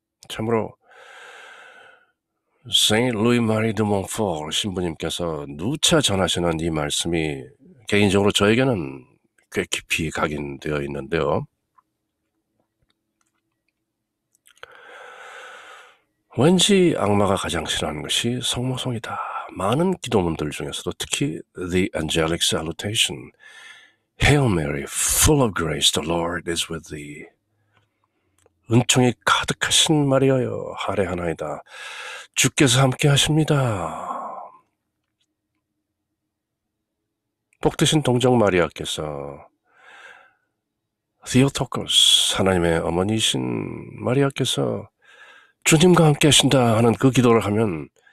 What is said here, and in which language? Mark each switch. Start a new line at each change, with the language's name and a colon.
Korean: 참으로 Saint Louis-Marie de Montfort 신부님께서 누차 전하시는 이 말씀이 개인적으로 저에게는 꽤 깊이 각인되어 있는데요. 왠지 악마가 가장 싫어하는 것이 성모성이다. 많은 기도문들 중에서도 특히
English: The Angelic Salutation, Hail Mary, full of grace, the Lord is with thee.
Korean: 은총이 가득하신 마리아여, 할애하나이다. 주께서 함께 하십니다. 복되신 동정 마리아께서 Theotokos, 하나님의 어머니이신 마리아께서 주님과 함께 하신다 하는 그 기도를 하면